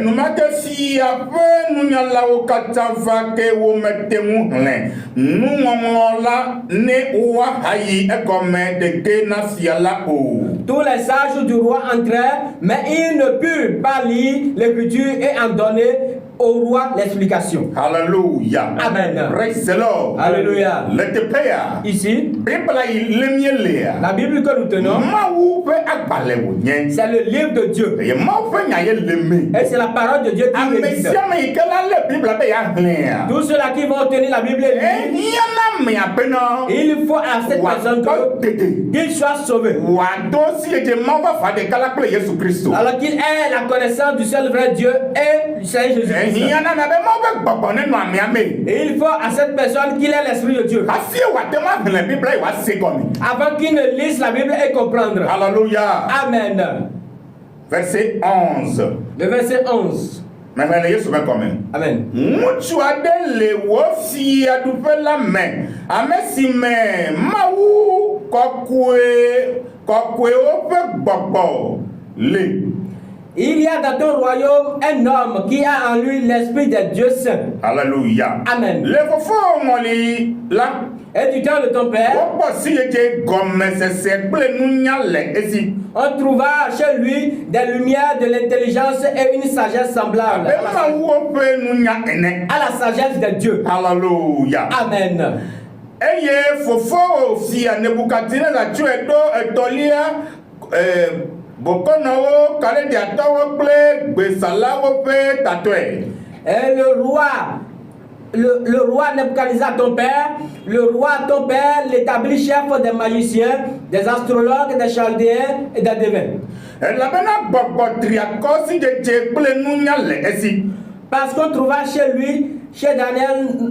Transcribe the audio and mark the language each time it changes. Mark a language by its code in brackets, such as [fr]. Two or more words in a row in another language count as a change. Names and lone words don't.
[fr] Tous les sages du roi entrèrent, mais ils ne purent pas lire l'écriture et en donner au roi l'explication. Alléluia. Amen. [en] Praise the Lord. [fr] Alléluia. Ici, la Bible que nous tenons, c'est le livre de Dieu. Et c'est la parole de Dieu qui existe. Tous ceux-là qui vont tenir la Bible et lire, il faut à cette personne qu'il soit sauvé. Alors qu'il ait la connaissance du seul vrai Dieu et du Seigneur Jésus-Christ. Et il faut à cette personne qu'il ait l'esprit de Dieu. Avant qu'il ne lise la Bible et comprendre. Alléluia. Amen. Verset 11. Le verset 11. Amen. [ee] Ŋutsu aɖe le wò fiaɖuƒe la me, ame si me Mawu kɔkɔewo ƒe gbɔgbɔ le. [fr] Il y a dans ton royaume un homme qui a en lui l'esprit de Dieu saint. Alléluia. Amen. [ee] Le fofo ŋɔli la. [fr] Et du temps de ton père, on trouva chez lui des lumières de l'intelligence et une sagesse semblable à la sagesse de Dieu. Alléluia. Amen. [ee] Eye fofo si a Nebukadnezar tu edo etolia bokonawo kale di atawo ple besalawo pe tatwe. [fr] Et le roi Nebuchadnezzar, ton père, l'établit chef des magiciens, des astrologues, des chaldéens et des devins. Parce qu'on trouva chez lui, chez Daniel.